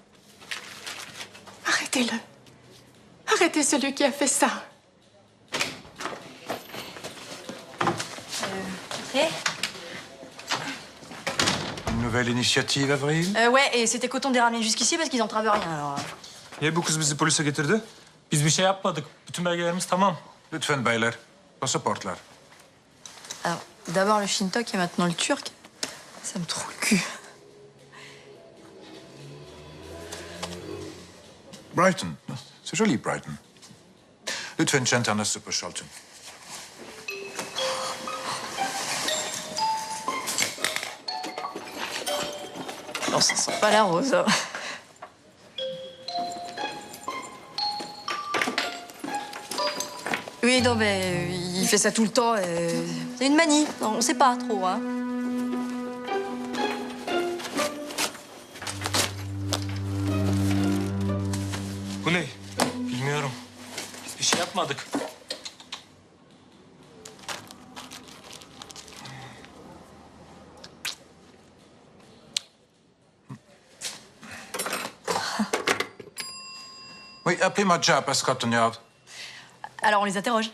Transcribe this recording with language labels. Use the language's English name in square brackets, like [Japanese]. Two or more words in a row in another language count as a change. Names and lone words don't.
[French] Arrêtez-le. Arrêtez celui qui a fait ça. Une nouvelle initiative, Avril? Ouais, et c'était coton de les ramener jusqu'ici parce qu'ils entravent rien, alors. [Turkish] Niye bu kız bizi polise getirdi? Biz bir şey yapmadık. Bütün belgelerimiz tamam. Lütfen beyler, pasaportlar. [French] Alors, d'abord le shintok et maintenant le turc. Ça me trouve le cul. Brighton. C'est joli, Brighton. [Turkish] Lütfen çantanı sıkıştırın. [French] Non, ça sent pas la rose. Oui, non, mais il fait ça tout le temps. C'est une manie. Non, on sait pas trop, hein. [Turkish] Bu ne? Bilmiyorum. Biz bir şey yapmadık. [French] Oui, appelez-moi Jap à Scotland Yard. Alors, on les interroge.